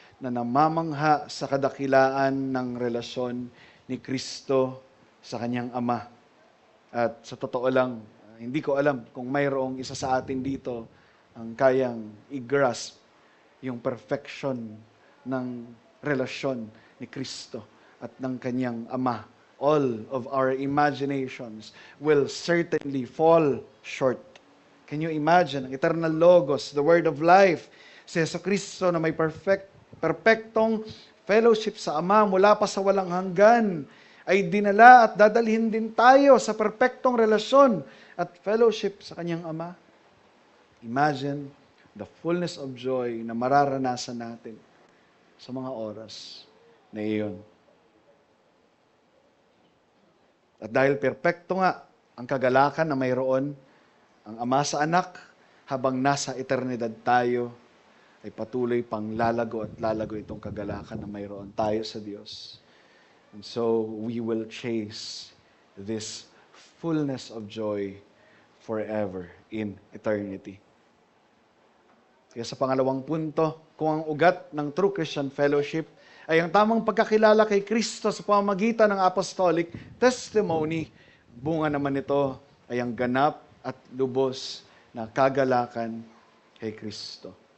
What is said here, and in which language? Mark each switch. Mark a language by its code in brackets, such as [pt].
[tl] na namamangha sa kadakilaan ng relasyon ni Kristo sa kanyang Ama. At sa totoo lang, hindi ko alam kung mayroong isa sa atin dito ang kayang i-grasp yung perfection ng relasyon ni Kristo at ng kanyang Ama. [en] All of our imaginations will certainly fall short. Can you imagine? [tl] Ang eternal Logos, the Word of Life, si Jesucristo na may perfectong fellowship sa Ama mula pa sa walang hanggan, ay dinala at dadalhin din tayo sa perfectong relasyon at fellowship sa kanyang Ama. [en] Imagine the fullness of joy [tl] na mararanasan natin sa mga oras na iyon. At dahil perfecto nga ang kagalakan na mayroon ang Ama sa Anak, habang nasa eternidad tayo, ay patuloy pang lalago at lalago itong kagalakan na mayroon tayo sa Diyos. [en] And so, we will chase this fullness of joy forever in eternity. [tl] Kaya sa pangalawang punto, kung ang ugat ng true Christian fellowship ay ang tamang pagkakilala kay Kristo sa pamamagitan ng apostolic testimony, bunga naman nito ay ang ganap at lubos na kagalakan kay Kristo.